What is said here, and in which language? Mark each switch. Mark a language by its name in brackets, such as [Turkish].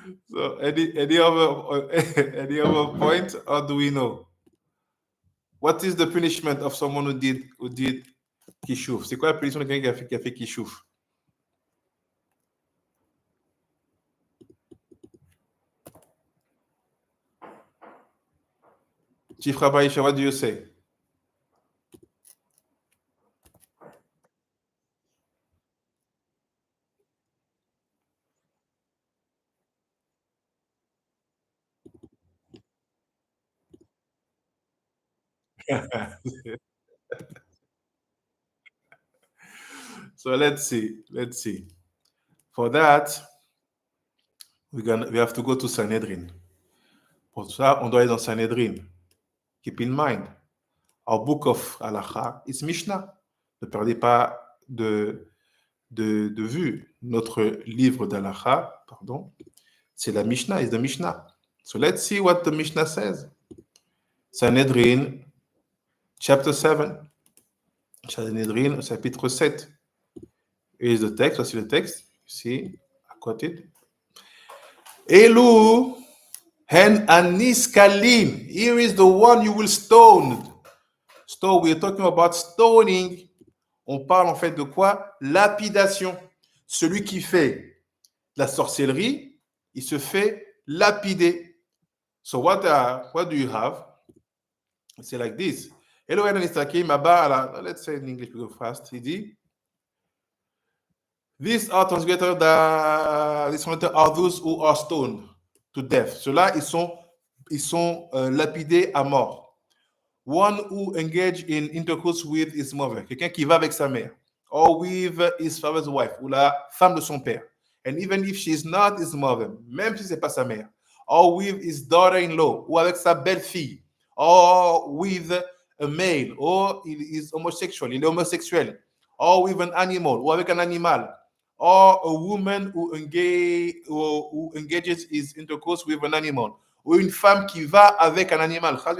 [English] So any other point, or do we know? What is the punishment of someone who did kishouf? [French] C'est quoi la punition de quelqu'un qui a fait kishouf? [English] Chief Rabbi Isha, what do you say? So let's see. For that, we have to go to Sanhedrin. [French] Pour ça, on doit aller dans Sanhedrin. [English] Keep in mind, our book of Halacha is Mishnah. [French] Ne perdez pas de vue. Notre livre d'Halacha, pardon, c'est la Mishnah, [English] is the Mishnah. So let's see what the Mishnah says. Sanhedrin, chapter 7. [French] Sanhedrin, chapitre 7. [English] Here's the text. [French] Voici le texte. [English] See, I quoted. [Hebrew] Elu hen aniskalim. [English] Here is the one you will stone. So we're talking about stoning. [French] On parle en fait de quoi? Lapidation. Celui qui fait la sorcellerie, il se fait lapider. [English] So what do you have? It's like this. Hello, Mr. Kim. Let's say in English, we go fast. He dit, these are transgressors are those who are stoned to death. [French] Ceux-là, ils sont lapidés à mort. [English] One who engage in intercourse with his mother. [French] Quelqu'un qui va avec sa mère. [English] Or with his father's wife. [French] Ou la femme de son père. [English] And even if she is not his mother. [French] Même si ce n'est pas sa mère. [English] Or with his daughter-in-law. [French] Ou avec sa belle-fille. [English] Or with a male. [French] Or il is homosexual. Il est homosexuel. [English] Or with an animal. [French] Ou avec un animal. [English] Or a woman who engages his intercourse with an animal. [French] Ou une femme qui va avec un animal.